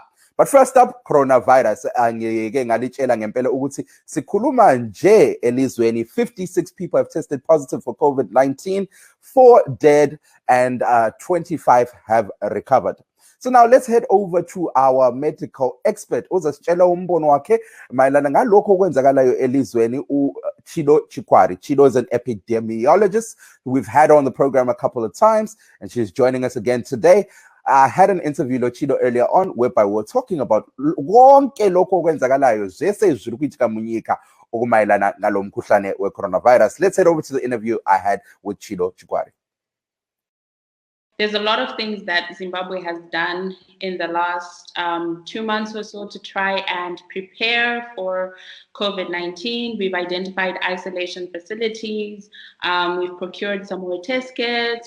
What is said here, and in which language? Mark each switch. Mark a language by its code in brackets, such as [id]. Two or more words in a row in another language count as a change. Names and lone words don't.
[en] But first up, coronavirus. [nd] Angeke ngalitshela ngempela ukuthi sikhuluma nje elizweni [en] 56 people have tested positive for COVID-19, 4 dead and 25 have recovered. So now let's head over to our medical expert [nd] uzasitshela umbono wakhe mayelana ngalokho okwenzakalayo elizweni uChido Chikwari. [en] Chido is an epidemiologist who we've had on the program a couple of times and she's joining us again today. I had an interview with Chido earlier on whereby we were talking about [nd] konke lokho okwenzakalayo [sn] zese ziri kuitika munyika [nd] okumayelana nalo mkhuhlane weCoronavirus. [en] Let's head over to the interview I had with Chido Chikwari. There's a lot of things that Zimbabwe has done in the last 2 months or so to try and prepare for COVID-19. We've identified isolation facilities. We've procured some more test kits.